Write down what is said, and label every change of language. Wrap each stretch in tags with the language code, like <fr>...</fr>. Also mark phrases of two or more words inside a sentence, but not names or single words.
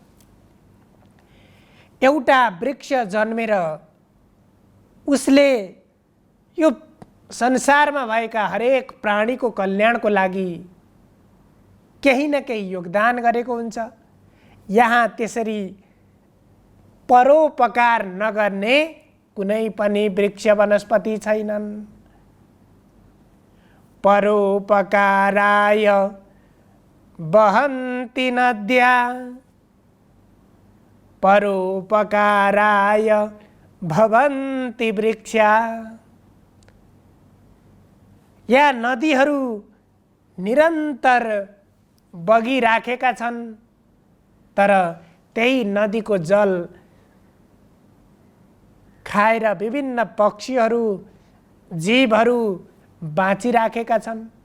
<ne>एउटा वृक्ष जन्मेर उसले यो संसारमा भएका हरेक प्राणीको कल्याणको लागि केही न केही योगदान गरेको हुन्छ। यहाँ त्यसरी परोपकार नगर्ने कुनै पनि वृक्ष वनस्पति छैनन्।</ne> <sa>परोपकाराय वहन्ति नद्या परोपकाराय भवन्ति वृक्षा।</sa> <ne>या नदीहरू निरन्तर बगिराखेका छन्, तर त्यही नदीको जल खाएर विभिन्न पक्षीहरू जीवहरू बाँचिराखेका छन्।</ne>